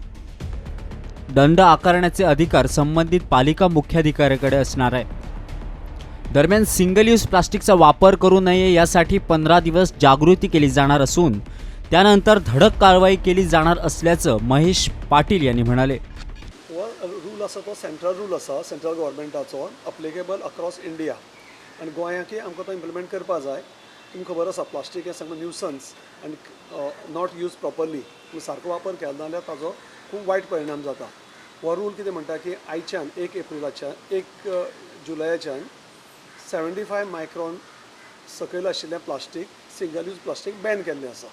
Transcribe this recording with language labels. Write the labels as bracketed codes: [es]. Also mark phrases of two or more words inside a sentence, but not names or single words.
[mr] दंड आकारण्याचे अधिकार संबंधित पालिका मुख्याधिकाऱ्याकडे असणार आहे. दरम्यान [en] single use plasticचा [mr] वापर करू नये यासाठी 15 दिवस जागृती केली जाणार असून त्यानंतर धडक कारवाई केली जाणार असल्याचं महेश पाटील यांनी म्हणाले. [kok] रूल आसा तो [en] central rule [kok] आसा [en] central governmentाचो applicable across India [kok] आनी गोंयाकय आमकां तो इम्प्लिमेंट करपा जाय. तुमकां खबर आसा प्लास्टीक हें सामकें न्यूसन्स आनी [en] not use properly. [kok] तुम्ही सारको वापर केलो जाल्यार ताजो खूब वायट परिणाम जाता. हो रूल कितें म्हणटा की आयच्यान 1 एप्रिलाच्यान 1 जुलयाच्यान 75 मायक्रॉन सकयल आशिल्लें प्लास्टीक [en] single use plastic ban [kok] केल्लें आसा.